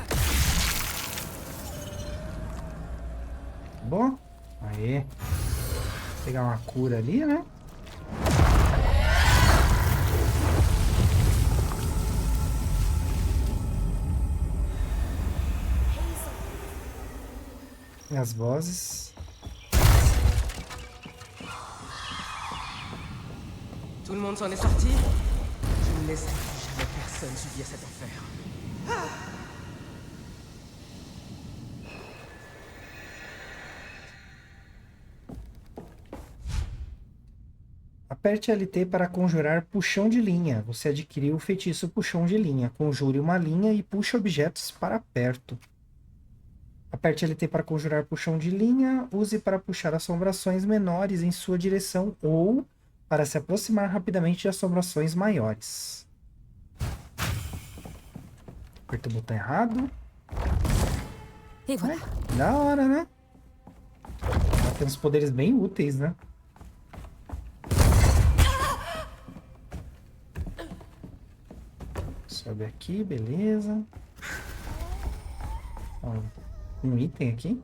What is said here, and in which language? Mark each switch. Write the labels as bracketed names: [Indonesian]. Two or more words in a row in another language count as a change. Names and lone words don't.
[Portuguese] Bom, aí. Vou pegar uma cura ali, né? E as vozes. [French] Tout le monde s'en est sorti? Je ne laisserai jamais personne subir cet enfer. [Portuguese] Aperte LT para conjurar puxão de linha. Você adquiriu o feitiço puxão de linha. Conjure uma linha e puxe objetos para perto. Aperte LT para conjurar puxão de linha. Use para puxar assombrações menores em sua direção ou para se aproximar rapidamente de assombrações maiores. Aperta o botão errado. [French] Et voilà. [Portuguese] Da hora, né? Ela tem uns poderes bem úteis, né? Sobe aqui, beleza. Ó, um item aqui.